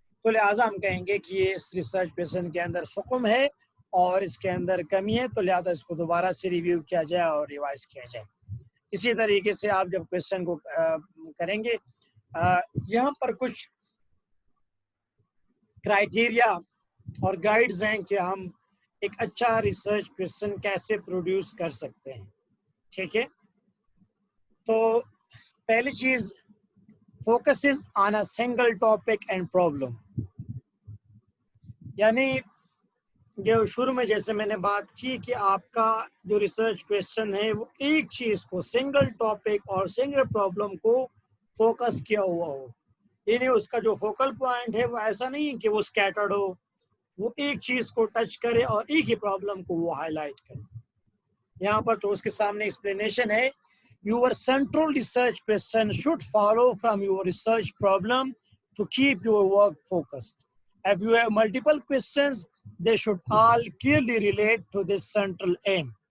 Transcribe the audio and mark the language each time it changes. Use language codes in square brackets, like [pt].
[ur] تو لہٰذا ہم کہیں گے کہ یہ اس ریسرچ کویشچن کے اندر سقم ہے اور اس کے اندر کمی ہے، تو لہٰذا اس کو دوبارہ سے ریویو کیا جائے اور ریوائز کیا جائے. اسی طریقے سے آپ جب کویشچن کو کریں گے، یہاں پر کچھ کرائیٹیریا اور گائیڈز ہیں کہ ہم ایک اچھا ریسرچ کویشچن کیسے پروڈیوس کر سکتے ہیں. ٹھیک ہے، تو پہلی چیز [en] focuses on a single topic and problem. [ur] یعنی جو شروع میں جیسے میں نے بات کی کہ آپ کا جو ریسرچ کویشچن ہے وہ ایک چیز کو، سنگل ٹاپک اور سنگل پرابلم کو فوکس کیا ہوا ہو. یعنی اس کا جو فوکل پوائنٹ ہے وہ ایسا نہیں کہ وہ اسکیٹرڈ ہو، وہ ایک چیز کو ٹچ کرے اور ایک ہی پرابلم کو وہ ہائی لائٹ کرے. یہاں پر تو اس کے سامنے ایکسپلینیشن ہے. [en] Your central research question should follow from your research problem to keep your work focused. If you have multiple questions, they should all clearly relate to this central aim.